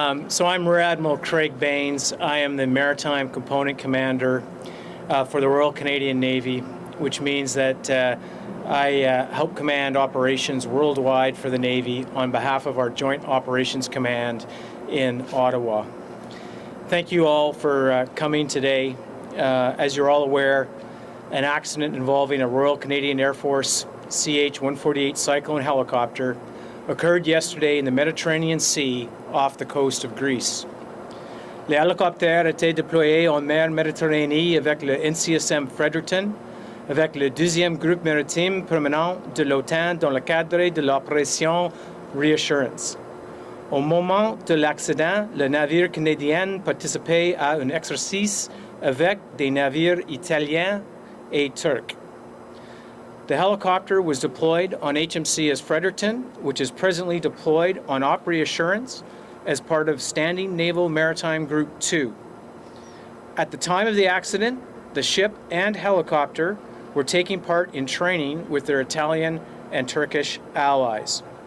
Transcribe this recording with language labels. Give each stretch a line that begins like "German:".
English: So I'm Rear-Admiral Craig Baines. I am the Maritime Component Commander for the Royal Canadian Navy, which means that I help command operations worldwide for the Navy on behalf of our Joint Operations Command in Ottawa. Thank you all for coming today. As you're all aware, an accident involving a Royal Canadian Air Force CH148 Cyclone helicopter occurred yesterday in the Mediterranean Sea off the coast of Greece.
French: Le hélicoptère était déployé en mer Méditerranée avec le NCSM Fredericton, avec le 2e groupe maritime permanent de l'OTAN dans le cadre de l'opération Reassurance. Au moment de l'accident, le navire canadien participait à un exercice avec des navires italiens et turcs.
English: The helicopter was deployed on HMCS Fredericton, which is presently deployed on Op Reassurance as part of Standing Naval Maritime Group 2. At the time of the accident, the ship and helicopter were taking part in training with their Italian and Turkish allies.